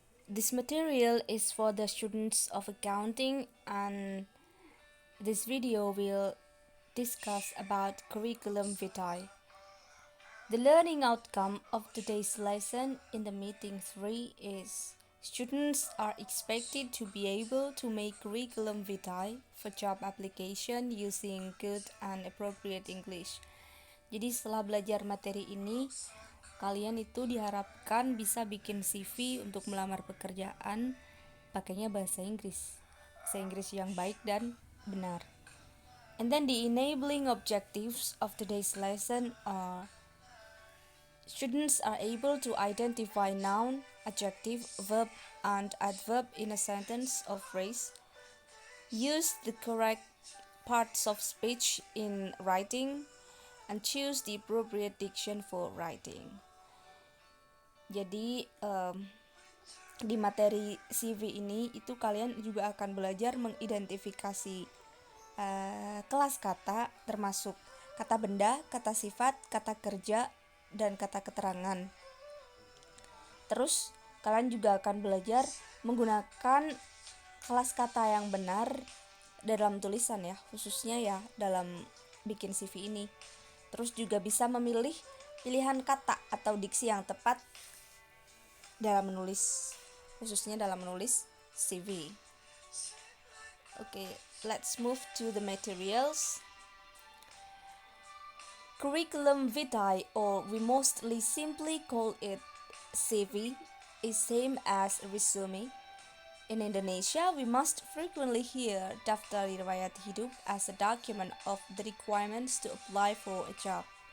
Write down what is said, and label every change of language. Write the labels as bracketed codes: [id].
[en] This material is for the students of accounting, and this video will discuss about curriculum vitae. The learning outcome of today's lesson in the meeting 3 is students are expected to be able to make curriculum vitae for job application using good and appropriate English. [id] Jadi setelah belajar materi ini, kalian itu diharapkan bisa bikin CV untuk melamar pekerjaan pakainya bahasa Inggris. Bahasa Inggris yang baik dan benar. [en] And then the enabling objectives of today's lesson are students are able to identify noun, adjective, verb, and adverb in a sentence or phrase. Use the correct parts of speech in writing and choose the appropriate diction for writing. [id] Jadi di materi CV ini itu kalian juga akan belajar mengidentifikasi kelas kata termasuk kata benda, kata sifat, kata kerja, dan kata keterangan. Terus kalian juga akan belajar menggunakan kelas kata yang benar dalam tulisan ya, khususnya ya dalam bikin CV ini. Terus juga bisa memilih pilihan kata atau diksi yang tepat dalam menulis, khususnya dalam menulis CV. [en] Okay, let's move to the materials. Curriculum vitae, or we mostly simply call it CV, is same as resume. In Indonesia, we must frequently hear Daftar Riwayat Hidup as a document of the requirements to apply for a job.